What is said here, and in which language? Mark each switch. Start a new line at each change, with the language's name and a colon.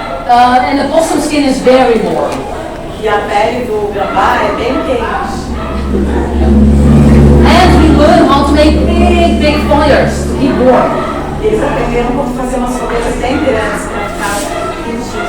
English: And the possum skin is very warm.
Portuguese: E a pele do gambá é bem quente.
English: And we learn how to make big fires to keep warm.
Portuguese: Eles aprenderam como fazer umas fogueiras bem grandes para ficar quentinhos.